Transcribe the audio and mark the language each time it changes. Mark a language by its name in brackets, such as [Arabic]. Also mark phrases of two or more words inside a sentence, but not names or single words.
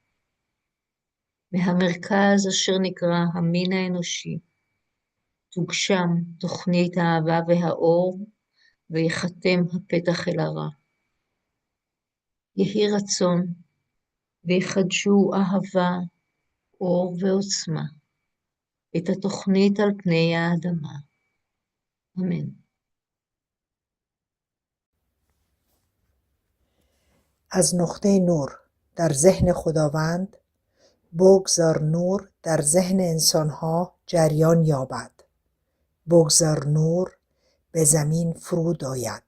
[Hebrew] מהמרכז אשר נקרא המין האנושי, תוגשם תוכנית האהבה והאור, ויחתם הפתח אל הרע. יהי רצון, ויחדשו אהבה, אור ועוצמה, את התוכנית על פני האדמה. אמן. [Persian] از نقطه نور در ذهن خداوند بگذار نور در ذهن انسانها جریان یابد. بگذار نور به زمین فرود آید.